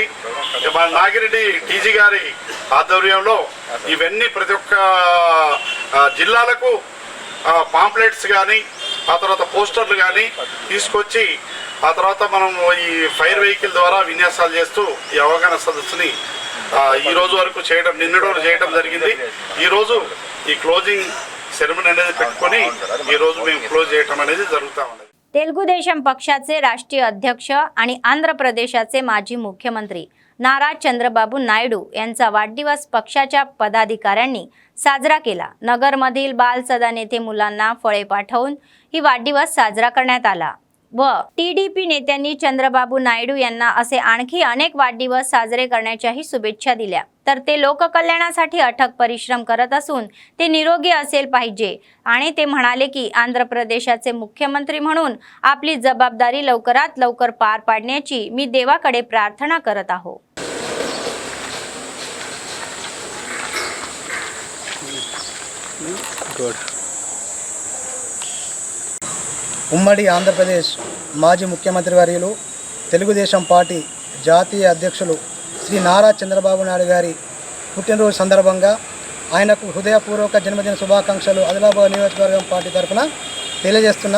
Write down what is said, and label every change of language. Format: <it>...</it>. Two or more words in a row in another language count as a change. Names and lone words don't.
<te>మన నాగిరెడ్డి డీజీ గారి ఆధ్వర్యంలో ఇవన్నీ ప్రతి ఒక్క జిల్లాలకు పాంప్లెట్స్ కానీ ఆ తర్వాత పోస్టర్లు కానీ తీసుకొచ్చి ఆ తర్వాత మనం ఈ</te> <en>fire vehicle</en> <te>ద్వారా విన్యాసాలు చేస్తూ ఈ అవగాహన సదస్సుని ఈ రోజు వరకు చేయడం, నిన్నటి వరకు చేయడం జరిగింది. ఈరోజు ఈ</te> <en>closing ceremony</en> <te>అనేది పెట్టుకొని ఈరోజు మేము क्लोज చేయడం అనేది జరుగుతూ ఉంది.</te> <mr>तेलुगुदेशम पक्षाचे राष्ट्रीय अध्यक्ष आणि आंध्र प्रदेशाचे माजी मुख्यमंत्री नारा चंद्रबाबू नायडू यांचा वाढदिवस पक्षाच्या पदाधिकाऱ्यांनी साजरा केला. नगरमधील बाल सदन येथे मुलांना फळे पाठवून ही वाढदिवस साजरा करण्यात आला व टीडीपी नेत्यांनी चंद्रबाबू नायडू यांना असे आणखी अनेक वाढदिवस साजरे करण्याच्याही शुभेच्छा दिल्या. तर ते लोककल्याणासाठी अथक परिश्रम करत असून ते निरोगी असेल पाहिजे आणि ते म्हणाले की आंध्र प्रदेशाचे मुख्यमंत्री म्हणून आपली जबाबदारी लवकरात लवकर पार पाडण्याची मी देवाकडे प्रार्थना करत आहो.</mr> <te>ఉమ్మడి ఆంధ్రప్రదేశ్ మాజీ ముఖ్యమంత్రి వర్యులు తెలుగుదేశం పార్టీ జాతీయ అధ్యక్షులు శ్రీ నారా చంద్రబాబు నాయుడు గారి పుట్టినరోజు సందర్భంగా ఆయనకు హృదయపూర్వక జన్మదిన శుభాకాంక్షలు ఆదిలాబాద్ నియోజకవర్గం పార్టీ తరఫున తెలియజేస్తున్నాం.</te>